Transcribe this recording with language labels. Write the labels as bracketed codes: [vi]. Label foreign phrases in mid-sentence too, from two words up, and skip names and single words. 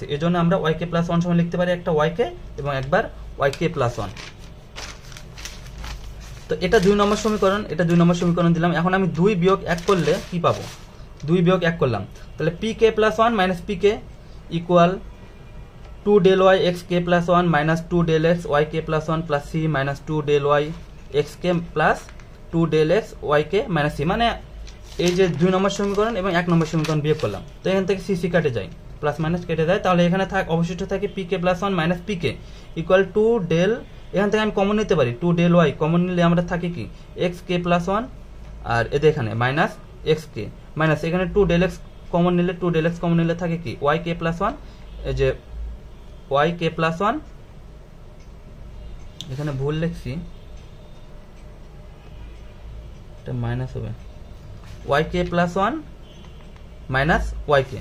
[bn] এই জন্য আমরা ওয়াই কে প্লাস 1 সমান লিখতে পারি একটা ওয়াই কে এবং একবার ওয়াই কে প্লাস 1। তো এটা 2 নম্বর সমীকরণ, এটা 2 নম্বর সমীকরণ দিলাম। এখন আমি 2 বিয়োগ 1 করলে কি পাবো, 2 বিয়োগ 1 করলাম, তাহলে পি কে [en] plus 1 minus p k equal 2 del y x k plus 1 minus 2 del x y k plus 1 plus c minus 2 del y x k plus 2 del x y k minus c, [bn] মানে এই যে 2 নম্বর সমীকরণ এবং 1 নম্বর সমীকরণ বিয়োগ করলাম, তো এখান থেকে c c কাটে যায়, [en] plus minus [bn] কেটে যায়, তাহলে এখানে অবশিষ্ট থাকে পিকে [en] plus one minus pk equal two del, [bn] এখান থেকে আমি কমন নিতে পারি [en] two del y, [bn] কমন নিলে আমরা থাকে কি [en] x k plus one, [bn] আর এদের এখানে [en] minus x k minus [bn] এখানে [en] two del x common [bn] নিলে, [en] two del x common [bn] নিলে থাকে কি [en] y k plus one, [bn] এই যে [en] y k plus one, [bn] এখানে ভুল লিখছি এটা মাইনাস হবে, [en] y k plus one minus y k.